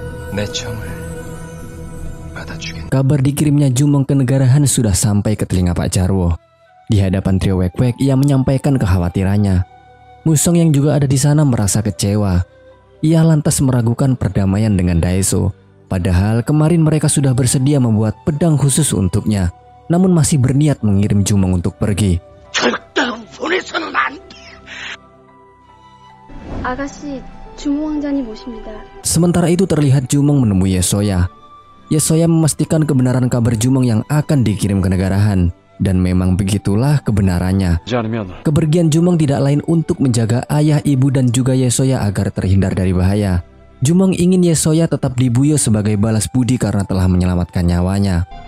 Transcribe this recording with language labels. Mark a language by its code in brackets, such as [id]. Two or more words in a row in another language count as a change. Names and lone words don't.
[ko] 내 청을 받아주겠. [id] Kabar dikirimnya Jumong ke negara Han sudah sampai ke telinga Pak Jarwo. Di hadapan trio Wek-Wek, ia menyampaikan kekhawatirannya. Musong yang juga ada di sana merasa kecewa. Ia lantas meragukan perdamaian dengan Daeso. Padahal kemarin mereka sudah bersedia membuat pedang khusus untuknya, namun masih berniat mengirim Jumong untuk pergi. [ko] 아가씨, 주모 왕자님 오십니다. [id] Sementara itu terlihat Jumong menemui Yesoya. Yesoya memastikan kebenaran kabar Jumong yang akan dikirim ke negara Han. Dan memang begitulah kebenarannya. Kepergian Jumong tidak lain untuk menjaga ayah, ibu, dan juga Yesoya agar terhindar dari bahaya. Jumong ingin Yesoya tetap dibuyo sebagai balas budi karena telah menyelamatkan nyawanya.